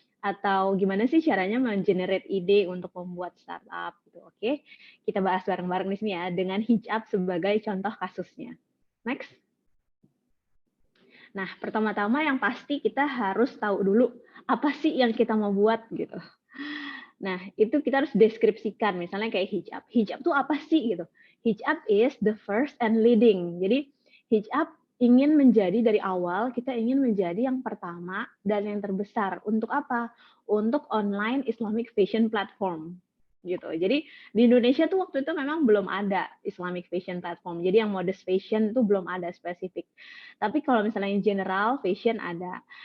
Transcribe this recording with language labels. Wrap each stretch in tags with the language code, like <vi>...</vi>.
<id>Atau gimana sih caranya mengenerate ide untuk membuat startup gitu? Oke, kita bahas bareng-bareng di sini ya dengan hijab sebagai contoh kasusnya. Next. Nah, pertama-tama yang pasti kita harus tahu dulu apa sih yang kita mau buat gitu. Nah, itu kita harus deskripsikan, misalnya kayak hijab. Hijab itu apa sih gitu?</id> <en>Hijab is the first and leading.</en> <id>Jadi hijab ingin menjadi dari awal, kita ingin menjadi yang pertama dan yang terbesar. Untuk apa? Untuk online Islamic fashion platform. Gitu. Jadi di Indonesia tuh waktu itu memang belum ada Islamic fashion platform. Jadi yang modest fashion itu belum ada spesifik. Tapi kalau misalnya yang general fashion ada.</id>